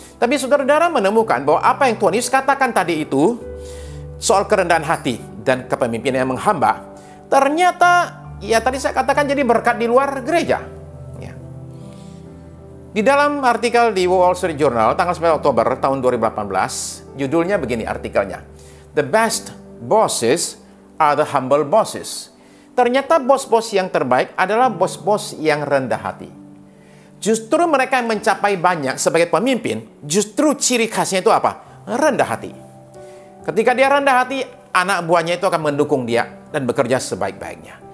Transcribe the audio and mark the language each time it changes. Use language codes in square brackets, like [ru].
[id] Tapi saudara-saudara menemukan bahwa apa yang Tuhan Yesus katakan tadi itu soal kerendahan hati dan kepemimpinan yang menghamba, ternyata ya tadi saya katakan jadi berkat di luar gereja. Di dalam artikel di [en] Wall Street Journal [id] tanggal 9 Oktober tahun 2018, judulnya begini artikelnya. [en] The best bosses are the humble bosses. [id] Ternyata bos-bos yang terbaik adalah bos-bos yang rendah hati. Justru mereka yang mencapai banyak sebagai pemimpin, justru ciri khasnya itu apa? Rendah hati. Ketika dia rendah hati, anak buahnya itu akan mendukung dia dan bekerja sebaik-baiknya.